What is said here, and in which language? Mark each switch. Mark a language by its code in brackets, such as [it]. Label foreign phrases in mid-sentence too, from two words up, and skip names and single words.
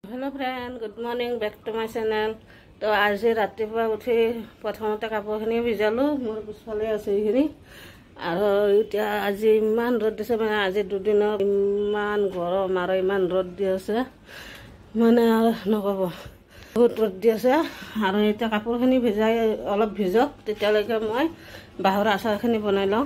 [en] hello friend, good morning back to my channel. [hi] तो आज [as] रातिपुৱা উঠি প্ৰথমতে কাপোৰখিনি ভিজালো। মোৰ পিছফালে আছে এইখিনি। আৰু এতিয়া আজি ইমান ৰ'দ দিছে, মানে আজি দুদিনত ইমান গৰম আৰু ইমান ৰ'দ দি আছে, মানে আৰু নক'ব, বহুত ৰ'দ দি আছে। আৰু এতিয়া কাপোৰখিনি ভিজাই অলপ ভিজক, তেতিয়ালৈকে মই বাঁহৰ আচাৰখিনি বনাই লওঁ।